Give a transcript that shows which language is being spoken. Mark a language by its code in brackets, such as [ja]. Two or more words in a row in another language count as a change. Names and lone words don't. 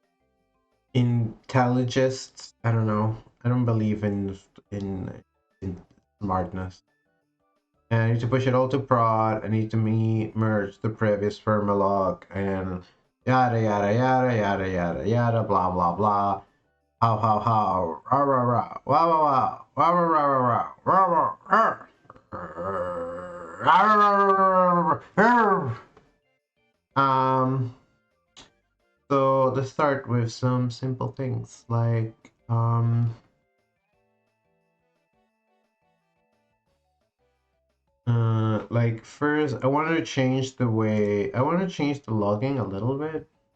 [en] I don't know. I don't believe in smartness. And I need to push it all to prod. I need to merge the previous firmalog and yada yada yada yada yada yada blah blah blah. How rah rah rah wah wah wah rah rah rah rah rah rah rah. So let's start with some simple things like first I want to change the logging a little bit.